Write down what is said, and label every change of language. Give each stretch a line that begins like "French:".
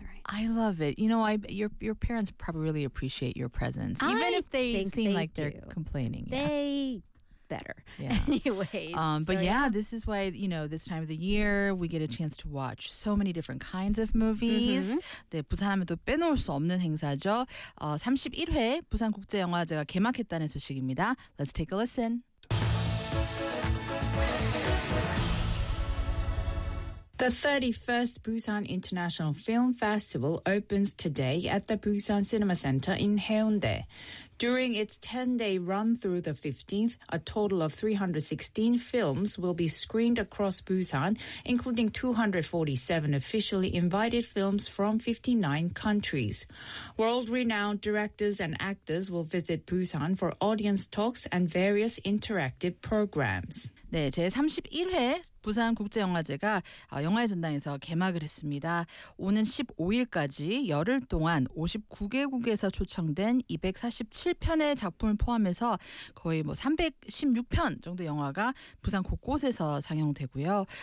English: I love it. You know, your parents probably really appreciate your presence. Even if they seem like they're complaining. Yeah. They better. Yeah. Anyways. This is why, you know, this time of the year, we get a chance to watch so many different kinds of movies.
Korean: 네, 부산하면 또 빼놓을 수 없는 행사죠. 31회 부산국제영화제가 개막했다는 소식입니다.
English: Let's take a listen. The 31st Busan International Film Festival opens today at the Busan Cinema Center in Haeundae. During its 10-day run through the 15th, a total of 316 films will be screened across Busan, including 247 officially invited films from 59 countries. World-renowned directors and actors will visit Busan for audience talks and various interactive programs.
Korean: 네, 제31회 부산국제영화제가 영화의 전당에서 개막을 했습니다. 오는 15일까지 열흘 동안 59개국에서 초청된 247편의 작품을 포함해서 거의 뭐 316편 정도 영화가 부산 곳곳에서 상영되고요.